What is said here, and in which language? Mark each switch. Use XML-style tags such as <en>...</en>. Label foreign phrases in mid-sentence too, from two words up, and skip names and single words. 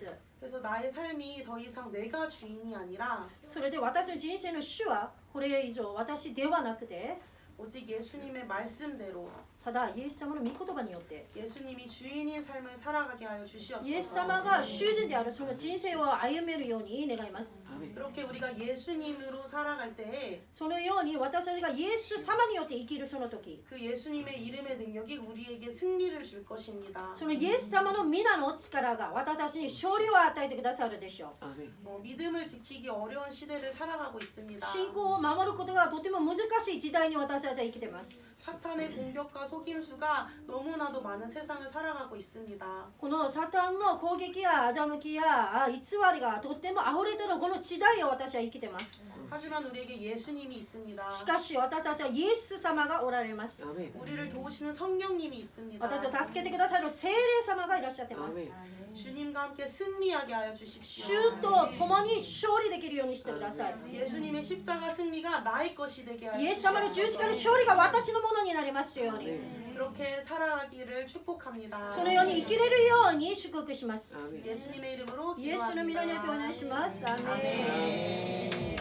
<ko>그래서 나의 삶이 더 이상 내가 주인이 아니라</ko> <ja>それで私の人生の主はこれ以上私ではなくて、</ja> <ko>오직 예수님의 말씀대로</ko> <ja>ただイエス様の御言葉によって、</ja> <ko>예수님이 주인인 삶을 살아가게 하여</ko> <ja>イエス</ja> <ko>주시옵소서.</ko> <ja>様が主人であるその人生を歩めるように願います。</ja> <ko>아멘. 그렇게 우리가 예수님으로 살아갈 때에</ko> <ja>そのように私たちがイエス様によって生きるその時、</ja> <ko>그 예수님의 이름의 능력이 우리에게 승리를 줄 것입니다.</ko> <ja>そのイエス様の皆の力が私たちに勝利を与えてくださるでしょう。</ja> <ko>아멘. 믿음을 지키기 어려운 시대를 살아가고 있습니다.</ko> <ja>信仰を守ることがとても難しい時代に私たちは生きています。</ja> <ko>사탄의 공격과 속임수가 너무나도 많은 세상을 살아가고 있습니다.</ko> <ja>このサタンの攻撃や欺きや偽りがとっても溢れているこの時代を私は生きています。</ja> <ko>하지만 우리에게 예수님이 있습니다.</ko> <ja>しかし私たちはイエス様がおられます。</ja> <ko>아멘. 우리를 도우시는 성령님이 있습니다.</ko> <ja>私を助けてくださる聖霊様がいらっしゃっています。</ja> <ko>아멘. 주님과 함께 승리하게 하여 주십시오.</ko> <ja>主と共に勝利できるようにしてください。</ja> <ko>예수님의 십자가 승리가 나의 것이 되게</ko> <ja>イ</ja> <ko>하여</ko> <ja>エス様の十字架の勝利が私のものになりますように。</ja> <ko>아멘. 그렇게 살아가기를 축복합니다.</ko> <ja>そのように生きれるように祝福します。</ja> <ko>아멘. 예수님의 이름으로</ko> <ja>イエスの皆によってお願いします。アーメン。</ja>